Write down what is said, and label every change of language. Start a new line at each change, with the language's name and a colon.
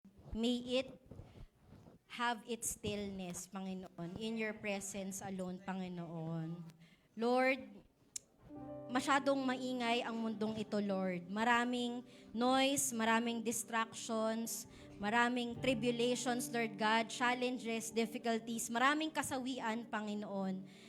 English: May it have its stillness, Panginoon, in your presence alone, Panginoon.
Filipino: Lord, masyadong maingay ang mundong ito, Lord. Maraming noise, maraming distractions, maraming tribulations, Lord God, challenges, difficulties, maraming kasawian, Panginoon.